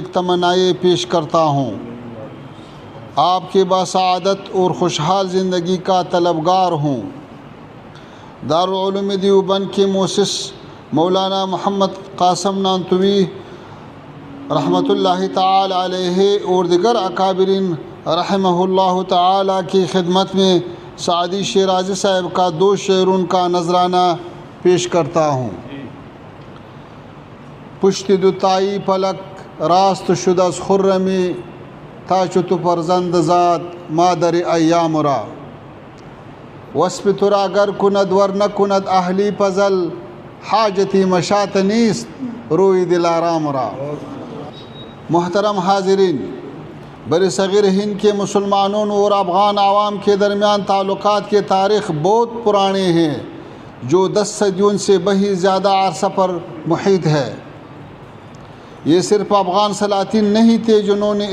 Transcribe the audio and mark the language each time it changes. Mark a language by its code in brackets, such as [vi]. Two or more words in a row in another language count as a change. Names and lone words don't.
[ur] تمنائیں پیش کرتا ہوں آپ کی باسعادت اور خوشحال زندگی کا طلبگار ہوں دارالعلوم دیوبند کے مؤسس مولانا محمد قاسم نانتوی رحمۃ اللہ تعالی علیہ اور دیگر اکابرین رحمہ اللہ تعالی کی خدمت میں سعدی شیرازی صاحب کا 2 شعروں کا نذرانہ پیش کرتا ہوں [fa] پشت دوتائی پلک راست شد از خرمی تا چو تو فرزند زاد مادر ایام را وصف تو را گر کند ور نکند اهلی پزل حاجتی مشات نیست روی دلارام را [ur] محترم حاضرین برصغیر ہند کے مسلمانوں اور افغان عوام کے درمیان تعلقات کے تاریخ بہت پرانے ہیں جو 10 صدیوں سے بہت زیادہ عرصہ پر محیط ہے یہ صرف افغان سلاطین نہیں تھے جنہوں نے